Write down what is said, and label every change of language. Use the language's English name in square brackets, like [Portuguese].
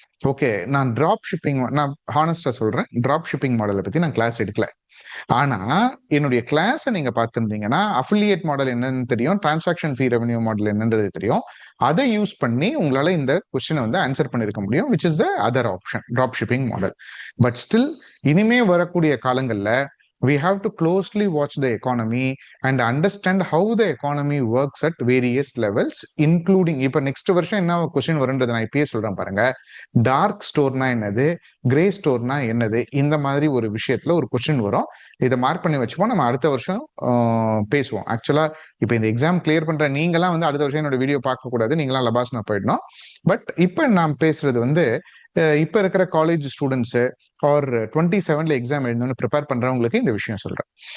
[Tamil] Okay, நான் drop shipping, நான் ஹானஸ்டா சொல்றேன், டிராப் ஷிப்பிங் மாடலை பத்தி நான் கிளாஸ் எடுக்கல. ஆனா என்னுடைய கிளாஸை நீங்க பார்த்திருந்தீங்கன்னா அஃபிலியேட் மாடல் என்னன்னு தெரியும், டிரான்சாக்ஷன் ஃபீ ரெவென்யூ மாடல் என்னன்றது தெரியும். அதை யூஸ் பண்ணி உங்களால இந்த கொஸ்டினை வந்து ஆன்சர் பண்ணிருக்க முடியும், [English] which is the other option, [Tamil] drop shipping model. [English] but still [Tamil] இனிமே வரக்கூடிய காலங்கள்ல [English] we have to closely watch the economy and understand how the economy works at various levels, including [Tamil] இப்ப நெக்ஸ்ட் வருஷம் என்ன கொஸ்டின் வரும்ன்றது நான் இப்பயே சொல்றேன் பாருங்க. டார்க் ஸ்டோர்னா என்னது, கிரே ஸ்டோர்னா என்னது, இந்த மாதிரி ஒரு விஷயத்துல ஒரு கொஸ்டின் வரும். இதை மார்க் பண்ணி வச்சுப்போம், நம்ம அடுத்த வருஷம் பேசுவோம். ஆக்சுவலா இப்ப இந்த எக்ஸாம் கிளியர் பண்ற நீங்களாம் வந்து அடுத்த வருஷம் என்னோட வீடியோ பார்க்க கூடாது, நீங்களாம் லபாஸ்னா போயிடணும். பட் இப்ப நான் பேசுறது வந்து இப்ப இருக்கிற காலேஜ் ஸ்டூடெண்ட்ஸ் ஆர் 27ல எக்ஸாம் எழுதணும்னு ப்ரிப்பேர் பண்றவங்களுக்கு இந்த விஷயம் சொல்றேன்.